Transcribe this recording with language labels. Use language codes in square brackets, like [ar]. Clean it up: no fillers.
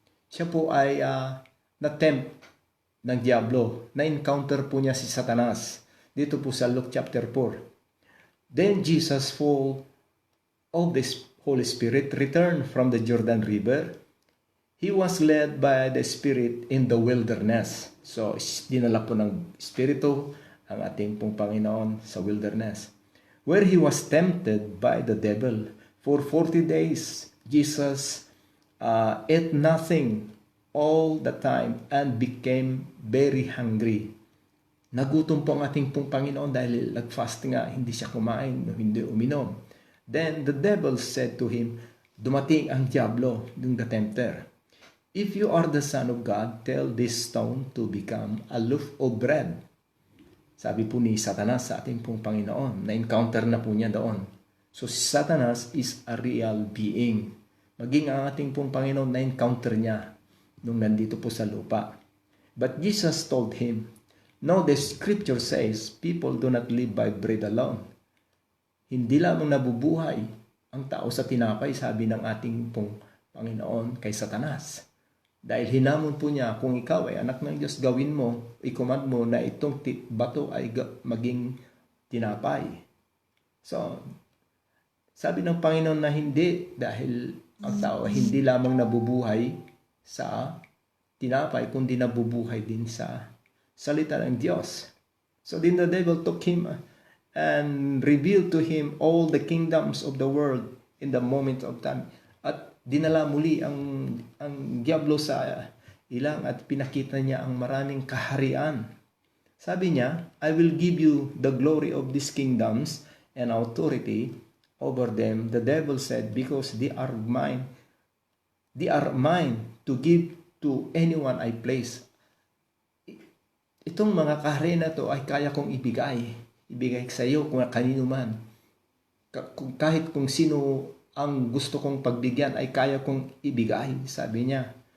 [tl] Siya po ay na-tempt ng diablo. Na-encounter po niya si Satanas. Dito po sa Luke chapter 4. [en] Then Jesus, full of the Holy Spirit, returned from the Jordan River. He was led by the Spirit in the wilderness. [tl] So, dinala po ng Espiritu ang ating pong Panginoon sa wilderness, [en] where He was tempted by the devil. For 40 days, Jesus ate nothing all the time and became very hungry. [tl] Nagutom po ang ating pong Panginoon dahil nag-fasting nga, hindi siya kumain, hindi uminom. [en] Then the devil said to him, [tl] dumating ang diablo, yung [en] the tempter. If you are the Son of God, tell this stone to become a loaf of bread. [tl] Sabi po ni Satanas sa ating pong Panginoon, na-encounter na po niya doon. [en] So si Satanas is a real being. [tl] Maging ang ating pong Panginoon na-encounter niya nung nandito po sa lupa. [en] But Jesus told him, "No, the scripture says, people do not live by bread alone." [tl] Hindi lamang nabubuhay ang tao sa tinapay, sabi ng ating pong Panginoon kay Satanas. Dahil hinamon po niya, kung ikaw ay anak ng Diyos, gawin mo, i-command mo na itong bato ay maging tinapay. So, sabi ng Panginoon na hindi, dahil ang tao ay hindi lamang nabubuhay sa tinapay, kundi nabubuhay din sa salita ng Diyos. [en] So then the devil took him and revealed to him all the kingdoms of the world in the moment of time. [tl] At dinala muli ang diablo sa ilang at pinakita niya ang maraming kaharian. Sabi niya, [en] "I will give you the glory of these kingdoms and authority over them." The devil said, "Because they are mine to give to anyone I place." [tl] Itong mga kaharian na to ay kaya kong ibigay sa iyo kung kanino man. Kahit kung sino ang gusto kong pagbigyan ay kaya kong ibigay, sabi niya.